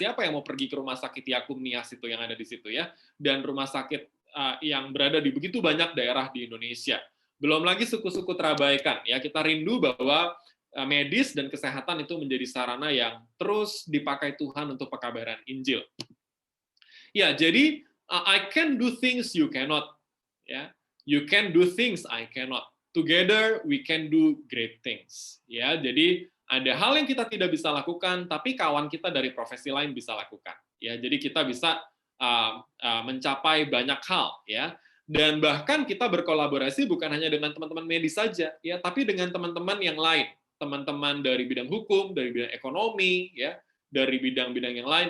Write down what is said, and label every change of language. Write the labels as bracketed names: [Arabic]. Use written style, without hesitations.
[Indonesian] Siapa yang mau pergi ke rumah sakit Yakum Nias itu yang ada di situ ya? Dan rumah sakit yang berada di begitu banyak daerah di Indonesia. Belum lagi suku-suku terabaikan ya. Kita rindu bahwa medis dan kesehatan itu menjadi sarana yang terus dipakai Tuhan untuk pekabaran Injil. [English] Ya, jadi I can do things you cannot. Ya, you can do things I cannot. Together we can do great things. [Indonesian] Ya, jadi ada hal yang kita tidak bisa lakukan, tapi kawan kita dari profesi lain bisa lakukan. Ya, jadi kita bisa mencapai banyak hal. Ya, dan bahkan kita berkolaborasi bukan hanya dengan teman-teman medis saja, ya, tapi dengan teman-teman yang lain, teman-teman dari bidang hukum, dari bidang ekonomi, ya, dari bidang-bidang yang lain.